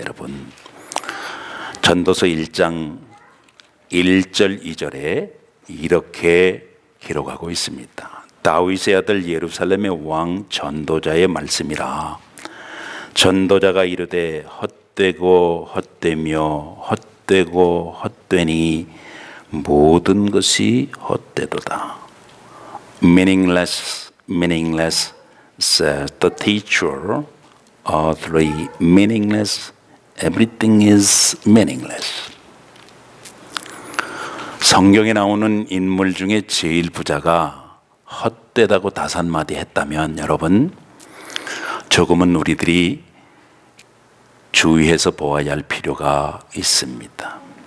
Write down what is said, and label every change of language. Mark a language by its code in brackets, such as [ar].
[ko] 여러분 전도서 1장 1절 2절에 이렇게 기록하고 있습니다. 다윗의 아들 예루살렘의 왕 전도자의 말씀이라. 전도자가 이르되 헛되고 헛되며 헛되고 헛되니 모든 것이 헛되도다. [en] Meaningless, meaningless, says the teacher. Three, meaningless, everything is meaningless. [ko] 성경에 나오는 인물 중에 제일 부자가 헛되다고 5마디 했다면 여러분, 조금은 우리들이 주의해서 보아야 할 필요가 있습니다.